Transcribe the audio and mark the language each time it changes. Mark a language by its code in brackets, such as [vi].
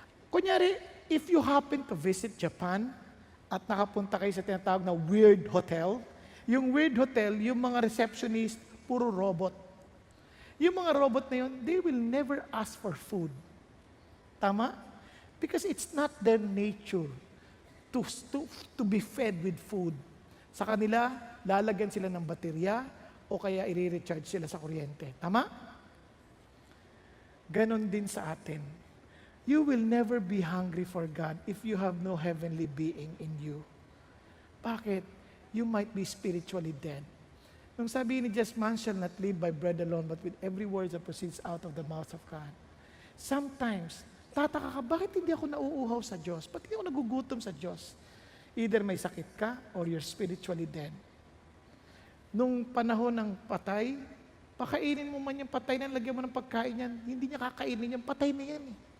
[tl] Kunyari, [en] if you happen to visit Japan [tl] at nakapunta kayo sa tinatawag na weird hotel, yung weird hotel, yung mga receptionist, puro robot. Yung mga robot na yun, [en] they will never ask for food. [tl] Tama? [en] Because it's not their nature to be fed with food. [tl] Sa kanila, lalagyan sila ng baterya o kaya i-recharge sila sa kuryente. Tama? Ganon din sa atin. [en] You will never be hungry for God if you have no heavenly being in you. [tl] Bakit? [en] You might be spiritually dead. [tl] Nung sabi ni [en] just man shall not live by bread alone, but with every word that proceeds out of the mouth of God. Sometimes, [tl] tataka ka, bakit hindi ako nauuhaw sa Diyos? Bakit hindi ako nagugutom sa Diyos? [en] Either [tl] may sakit ka [en] or you're spiritually dead. [tl] Nung panahon ng patay, pakainin mo man yung patay na lagyan mo ng pagkain yan, hindi niya kakainin yan, patay na yan eh.